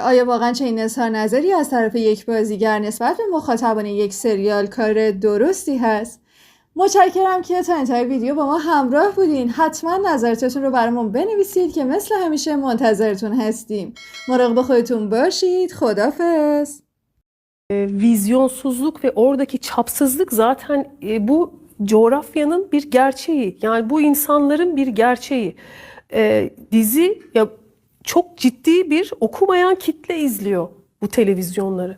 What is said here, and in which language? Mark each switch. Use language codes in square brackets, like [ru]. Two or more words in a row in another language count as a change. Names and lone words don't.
[fa] آیا واقعا چنین اظهار نظری از طرف یک بازیگر نسبت به مخاطبان یک سریال کار درستی هست؟ متشکرم که تا انتهای ویدیو با ما همراه بودین. حتما نظراتتون رو برامون benivisید که مثل همیشه منتظرتون هستیم. مراقب خودتون باشید. خداحافظ. [tr] Vizyonsuzluk ve oradaki çapsızlık zaten bu coğrafyanın bir gerçeği. Yani bu insanların bir gerçeği. Dizi ya çok ciddi bir okumayan kitle izliyor bu televizyonları.